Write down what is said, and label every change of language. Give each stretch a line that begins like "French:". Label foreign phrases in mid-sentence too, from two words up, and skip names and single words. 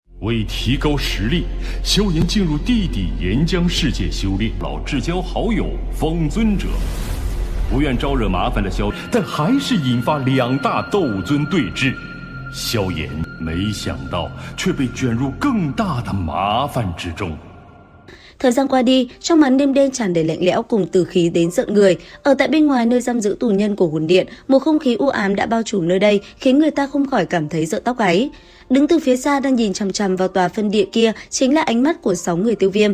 Chinese: 为提高实力，萧炎进入地底岩浆世界修炼。老至交好友风尊者，不愿招惹麻烦的萧，但还是引发两大斗尊对峙。萧炎没想到，却被卷入更大的麻烦之中。
Vietnamese: Thời gian qua đi, trong màn đêm đen tràn đầy lạnh lẽo cùng tử khí đến rợn người. Ở tại bên ngoài nơi giam giữ tù nhân của hồn điện, một không khí u ám đã bao trùm nơi đây, khiến người ta không khỏi cảm thấy rợn tóc gáy. Đứng từ phía xa đang nhìn chằm chằm vào tòa phân điện kia chính là ánh mắt của 6 người Tiêu Viêm.